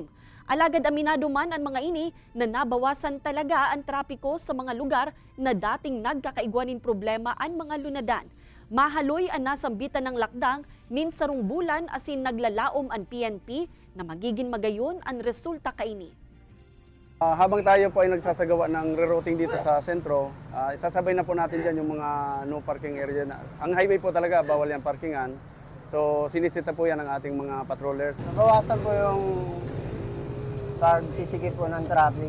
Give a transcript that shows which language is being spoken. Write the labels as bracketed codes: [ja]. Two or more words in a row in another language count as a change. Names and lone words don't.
[bik] Alagad aminado man ang mga ini na nabawasan talaga ang trapiko sa mga lugar na dating nagkakaigwanin problema ang mga lunadan. Mahaloy ang nasambitan ng lakdang nin sarong bulan asin naglalaom ang PNP na magiging magayon ang resulta kaini. [tl] Habang tayo po ay nagsasagawa ng rerouting dito sa sentro, isasabay na po natin dyan yung mga [en] no parking area. [tl] Ang highway po talaga, bawal yung parkingan. So sinisita po yan ng ating mga patrollers. Nabawasan po yung pagsisikip po ng traffic.